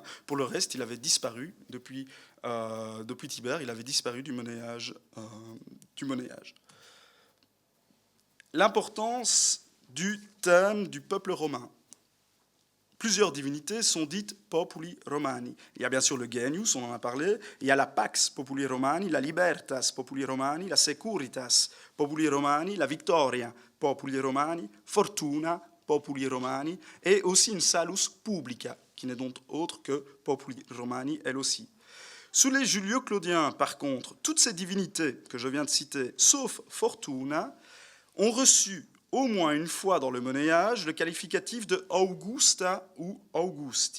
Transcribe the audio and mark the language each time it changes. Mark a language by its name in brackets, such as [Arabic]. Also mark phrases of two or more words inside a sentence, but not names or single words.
[French] Pour le reste, il avait disparu depuis Tibère, il avait disparu du monnayage. L'importance du thème du peuple romain. Plusieurs divinités sont dites [Latin] Populi Romani. [French] Il y a bien sûr le Genius, on en a parlé, il y a la Pax Populi Romani, la Libertas Populi Romani, la Securitas Populi Romani, la Victoria Populi Romani, Fortuna Populi Romani, et aussi une Salus Publica, qui n'est donc autre que [Latin] Populi Romani, [French] elle aussi. Sous les Julio-Claudiens, par contre, toutes ces divinités que je viens de citer, sauf Fortuna, ont reçu au moins une fois dans le monnayage le qualificatif de Augusta ou Augusti.